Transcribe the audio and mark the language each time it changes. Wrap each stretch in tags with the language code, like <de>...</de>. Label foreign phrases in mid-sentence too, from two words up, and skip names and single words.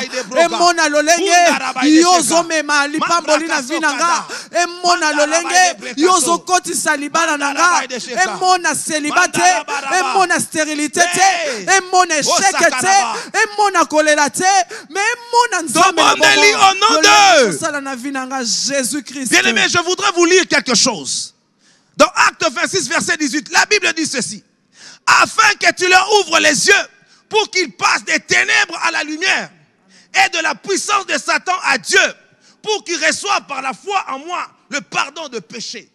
<ln>Emona lolenge yozo mema lipamboli na vie na nga. Emona lolenge yozo kotisa libana na nga. Emona célibataire, emona stérilité te, emona échec te, emona kolela te, mais emona nzambe</ln> <fr>au nom de</fr> <ln>sala na vie na nga Jésus-Christ.</ln> <fr>Bien-aimé, je voudrais vous lire quelque chose. Dans Acte 26, verset 18, la Bible dit ceci. Afin que tu leur ouvres les yeux pour qu'ils passent des ténèbres à la lumière et de la puissance de Satan à Dieu, pour qu'il reçoive par la foi en moi le pardon de péché.</fr>